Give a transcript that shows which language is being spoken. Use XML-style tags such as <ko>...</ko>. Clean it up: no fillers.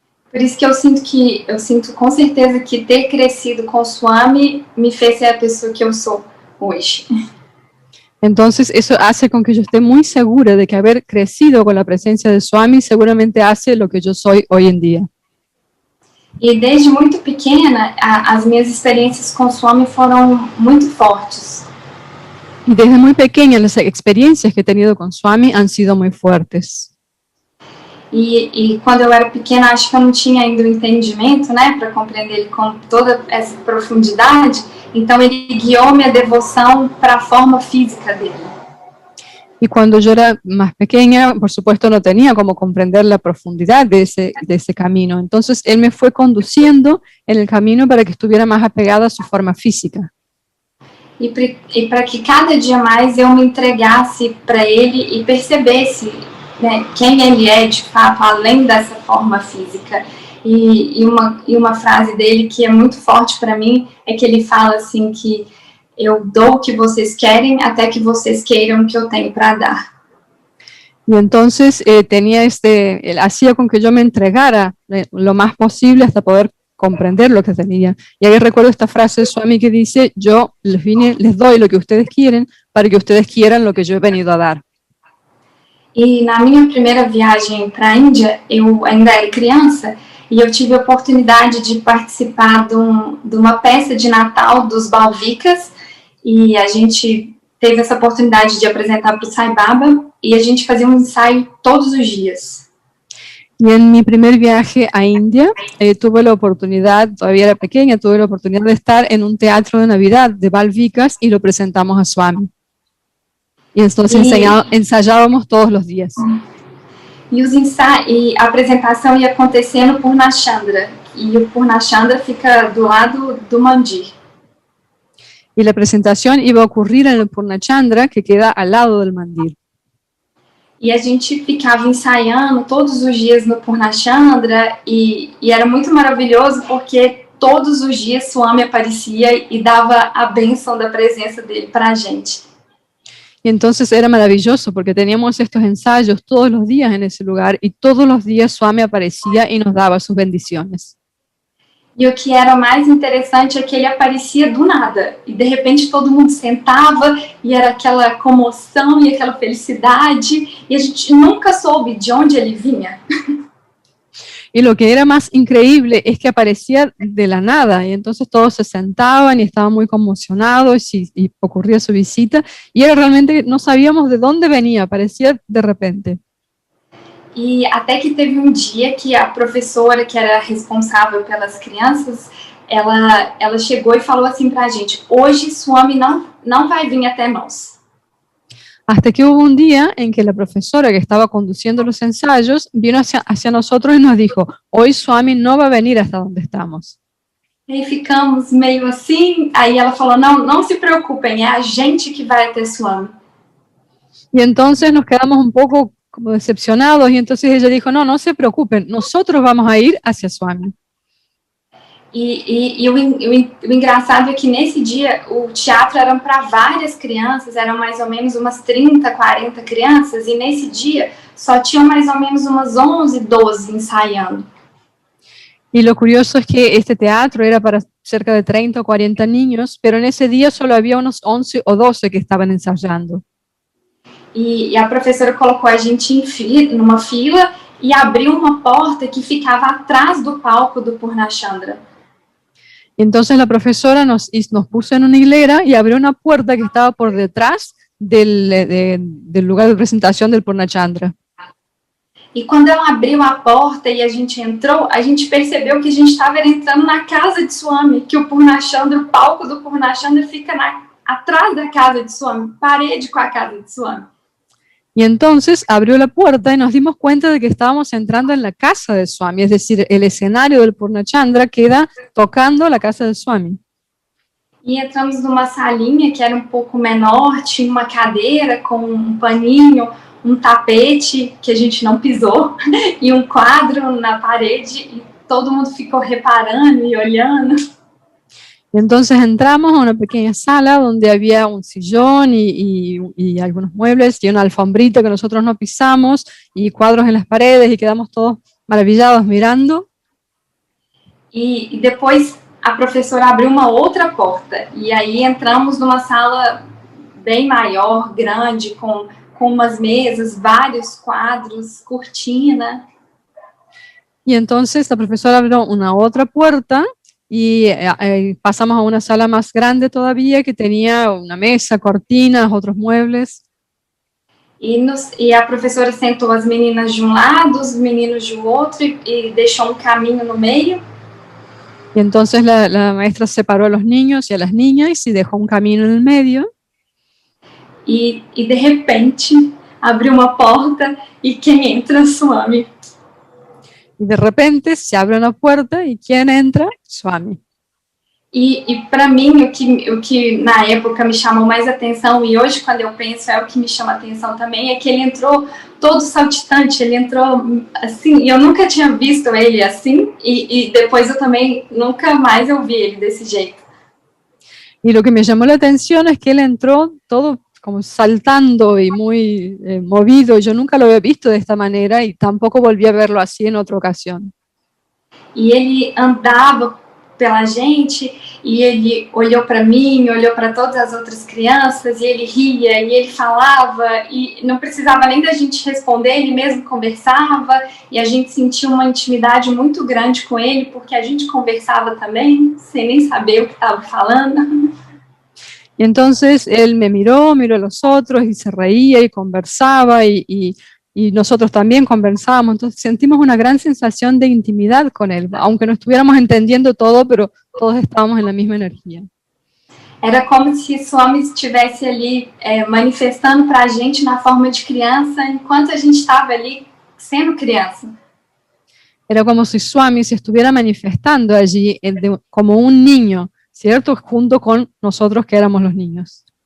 <pt>Por isso que eu sinto com certeza que ter crescido com o Swami me fez ser a pessoa que eu sou hoje.</pt> <es>Entonces eso hace con que yo esté muy segura de que haber crecido con la presencia de Swami seguramente hace lo que yo soy hoy en día.</es> <pt>E desde muito pequena, as minhas experiências com o Swami foram muito fortes.</pt> <es>Y desde muy pequeña las experiencias que he tenido con Swami han sido muy fuertes.</es> <pt>E quando eu era pequena, acho que eu não tinha ainda o entendimento, né, para compreender ele com toda essa profundidade. Então ele guiou minha devoção para a forma física dele.</pt> <es>Y cuando yo era más pequeña, por supuesto, no tenía cómo comprender la profundidad de ese camino. Entonces, él me fue conduciendo en el camino para que estuviera más apegada a su forma física.</es> <pt>E para que cada dia mais eu me entregasse para ele e percebesse, né, quem ele é de fato, além dessa forma física. E uma frase dele que é muito forte para mim é que ele fala assim que eu dou o que vocês querem até que vocês queiram o que eu tenho para dar.</pt> <es>Y entonces él hacía con que yo me entregara lo más posible hasta poder comprender lo que tenía. Y ahí recuerdo esta frase de Swami que dice, yo les doy lo que ustedes quieren para que ustedes quieran lo que yo he venido a dar.</es> <pt>E na minha primeira viagem para a Índia, eu ainda era criança, e eu tive a oportunidade de participar de uma peça de Natal dos Balvikas, e a gente teve essa oportunidade de apresentar para o Sai Baba, e a gente fazia um ensaio todos os dias.</pt> <es>Y en mi primer viaje a India, tuve la oportunidad, todavía era pequeña, tuve la oportunidad de estar en un teatro de Navidad de Balvikas y lo presentamos a Swami. Y entonces ensayábamos todos los días.</es> <pt>E a apresentação ia acontecer no Purnachandra, e o Purnachandra fica do lado do mandir.</pt> <es>Y la presentación iba a ocurrir en el Purnachandra, que queda al lado del mandir.</es> <pt>E a gente ficava ensaiando todos os dias no Purnachandra, e era muito maravilhoso porque todos os dias Swami aparecia e dava a bênção da presença dele para a gente.</pt> <es>Y entonces era maravilloso porque teníamos estos ensayos todos los días en ese lugar y todos los días Swami aparecía y nos daba sus bendiciones.</es> <pt>E o que era mais interessante é que ele aparecia do nada. E de repente todo mundo sentava e era aquela comoção e aquela felicidade. E a gente nunca soube de onde ele vinha.</pt> <es>Y lo que era más increíble es que aparecía de la nada y entonces todos se sentaban y estaban muy conmocionados y ocurría su visita y era realmente, no sabíamos de dónde venía, aparecía de repente.</es> <pt>E até que teve um dia que a professora que era responsável pelas crianças, ela chegou e falou assim pra gente, hoje Swami não vai vir até nós.</pt> <es>Hasta que hubo un día en que la profesora que estaba conduciendo los ensayos vino hacia nosotros y nos dijo, hoy Swami no va a venir hasta donde estamos.</es> <pt>E aí ficamos meio assim, aí ela falou, não se preocupem, é a gente que vai até Swami.</pt> <es>Y entonces nos quedamos un poco como decepcionados y entonces ella dijo, no se preocupen, nosotros vamos a ir hacia Swami.</es> <pt>E o engraçado é que nesse dia o teatro era para várias crianças, eram mais ou menos umas 30, 40 crianças, e nesse dia só tinham mais ou menos umas 11, 12 ensaiando.</pt> <es>Y lo curioso es que este teatro era para cerca de 30 o 40 niños, pero en ese día solo había unos 11 o 12 que estaban ensayando.</es> <pt>E a professora colocou a gente numa fila e abriu uma porta que ficava atrás do palco do Purnachandra.</pt> <es>Y entonces la profesora nos puso en una hilera y abrió una puerta que estaba por detrás del lugar de presentación del Purnachandra.</es> <pt>E quando ela abriu a porta e a gente entrou, a gente percebeu que a gente estava entrando na casa de Swami, que o Purnachandra, o palco do Purnachandra fica atrás da casa de Swami, parede com a casa de Swami.</pt> <es>Y entonces abrió la puerta y nos dimos cuenta de que estábamos entrando en la casa de Swami, es decir, el escenario del Purnachandra queda tocando la casa de Swami.</es> <pt>E entramos numa salinha que era um pouco menor, tinha uma cadeira com um paninho, um tapete que a gente não pisou e um quadro na parede e todo mundo ficou reparando e olhando.</pt> <es>Y entonces entramos a una pequeña sala donde había un sillón y algunos muebles y una alfombrita que nosotros no pisamos y cuadros en las paredes y quedamos todos maravillados mirando.</es> <pt>E depois a professora abriu uma outra porta e aí entramos numa sala bem maior, grande, com umas mesas, vários quadros, cortina.</pt> <es>Y entonces la profesora abrió una otra puerta y pasamos a una sala más grande todavía que tenía una mesa, cortinas, otros muebles.</es> <pt>E a professora sentou as meninas de um lado, os meninos de outro e deixou um caminho no meio.</pt> <es>Y entonces la maestra separó a los niños y a las niñas y dejó un camino en el medio.</es> <pt>E de repente abriu uma porta e quem entra? Swami.</pt> <es>Y de repente se abre una puerta y ¿quién entra? Swami.</es> <pt>E para mim o que na época me chamou mais atenção e hoje quando eu penso é o que me chama atenção também é que ele entrou todo saltitante, ele entrou assim, e eu nunca tinha visto ele assim e depois eu também nunca mais eu vi ele desse jeito.</pt> <es>Y lo que me llamó la atención es que él entró todo como saltando y muy movido. Yo nunca lo había visto de esta manera y tampoco volví a verlo así en otra ocasión.</es> <pt>E ele andava pela gente e ele olhou para mim, olhou para todas as outras crianças e ele ria e ele falava e não precisava nem da gente responder, ele mesmo conversava e a gente sentia uma intimidade muito grande com ele porque a gente conversava também, sem nem saber o que estava falando.</pt> <es>Y entonces él me miró a los otros y se reía y conversaba y nosotros también conversábamos. Entonces sentimos una gran sensación de intimidad con él, aunque no estuviéramos entendiendo todo, pero todos estábamos en la misma energía.</es> <pt>Era como se Swami estivesse ali manifestando para a gente na forma de criança enquanto a gente estava ali sendo criança.</pt> <es>Era como si Swami se estuviera manifestando allí como un niño, ¿cierto? Junto con nosotros que éramos los niños.</es>